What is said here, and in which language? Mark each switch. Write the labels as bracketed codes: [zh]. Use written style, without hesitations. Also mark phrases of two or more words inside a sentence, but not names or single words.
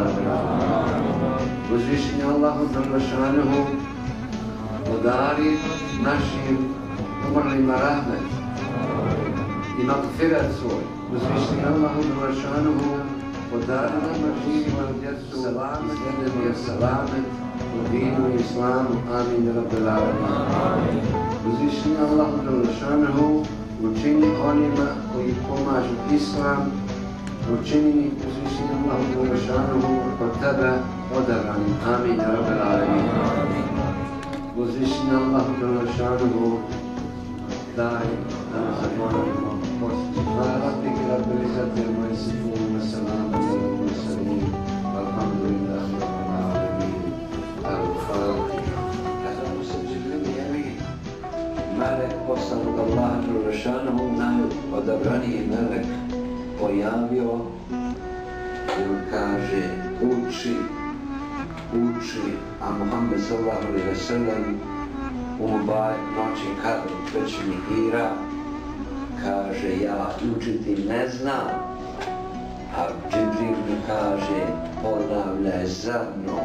[bs] Uzvišeni Allahu dželle podari našim umrlima rahmet i magfirat svoj. Uzvišeni Allahu dželle podari nama živima djecu salamet, jedan je salamet u dinu i islamu. [ar] آمين. رب العالمين. [bs] Uzvišeni Allahu dželle učini onima koji pomažu islam, učini uzvišeni Allahu dželle kod tebe odabranim. [ar] آمين. رب العالمين. [bs] Uzvišeni Allahu dželle daj da ne zaboravimo posljednji. [ar] ربك رب العزة عما يصفون وسلام على المرسلين والحمد لله رب العالمين. [bs] Al-Fatiha. Kada mu se Džibril javi, melek poslan od Allaha dželle najodabraniji melek pojavio i on kaže uči, a Muhammed [ar] صلى الله عليه وسلم [bs] u mubarek noći kadru trećini hira kaže ja učiti ne znam, a Džibril mi kaže ponavljaj za mnom.